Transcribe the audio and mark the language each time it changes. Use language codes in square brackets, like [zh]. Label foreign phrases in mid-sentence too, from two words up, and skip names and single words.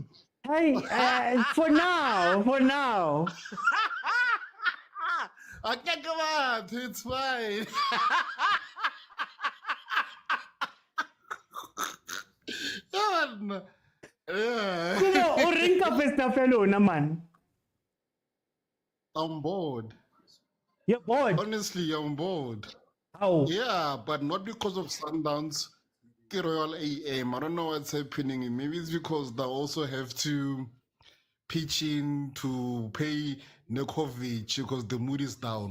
[en] Hey, for now. Okay, come on, it's fine. Yeah. Kumo, o ring ka festa fellow naman. I'm bored. You're bored. Honestly, I'm bored. How? Yeah, but not because of Sundowns. Royal AM. I don't know what's happening. Maybe it's because they also have to pitch in to pay Nekovic because the mood is down.